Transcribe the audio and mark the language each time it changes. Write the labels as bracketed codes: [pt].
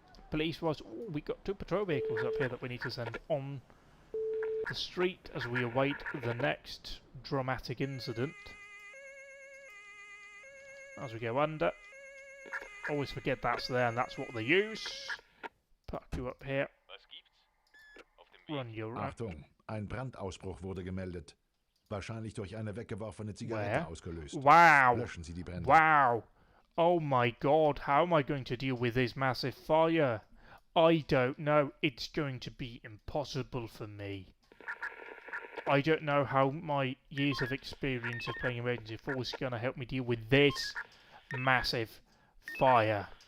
[en] Police was... Oh, we got 2 patrol vehicles up here that we need to send on the street as we await the next dramatic incident. As we go under. Always forget that's there and that's what they use. Park you up here. Run your... [de] Achtung, ein Brandausbruch wurde gemeldet. Wahrscheinlich durch eine weggeworfene Zigarette ausgelöst. Wow! Löschen Sie die Brände. Wow! [en] Oh my god, how am I going to deal with this massive fire? I don't know. It's going to be impossible for me. I don't know how my years of experience of playing Emergency Force is going to help me deal with this massive fire.